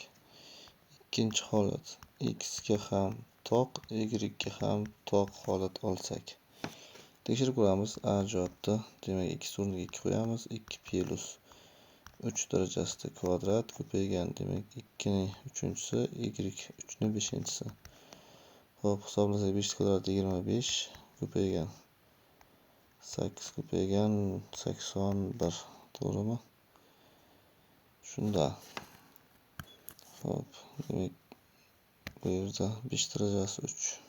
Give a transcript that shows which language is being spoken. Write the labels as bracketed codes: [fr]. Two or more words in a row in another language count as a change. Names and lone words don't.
[uz] Ikkinchi holat, x ga ham toq, y ga ham toq holat olsak. Tekshirib ko'ramiz. A javobda, demak, x o'rniga 2 qo'yamiz. 2 plus 3 darajasida kvadrat ko'paygan, demak 2 ning 3-si, y 3 ning 5-si. Xo'p, hisoblasak 5 kvadrati 25 ko'paygan 8 ko'paygan 81, to'g'rimi? Shunda. Xo'p, demak bu yerda 5 darajasi 3.